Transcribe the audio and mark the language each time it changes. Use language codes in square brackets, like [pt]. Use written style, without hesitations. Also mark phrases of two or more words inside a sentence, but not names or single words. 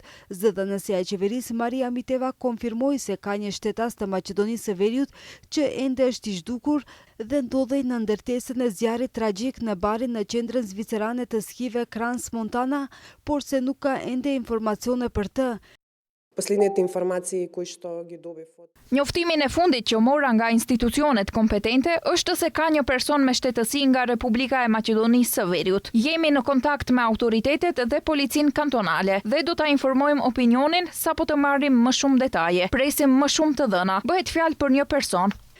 [sq] Zëdhënësia e qeverisë Maria Miteva konfirmoi se ka një shtetas të Maqedonisë së Veriut që ende është i zhdukur dhe ndodhej në ndërtesën e zjarrit tragjik në barin në qendrën zvicerane të skive Crans-Montana, por se nuk ka ende informacione për të. [mk] Последните информации, кои што ги добив од [sq] Njoftimin e fundit që mora nga institucionet kompetente është se ka një person me shtetësi nga Republika e Maqedonisë së Veriut. Jemi në kontakt me autoritetet dhe policinë kantonale dhe do ta informojmë opinionin sapo të marrim më shumë detaje. Presim më shumë të dhëna. Bëhet fjalë për një person.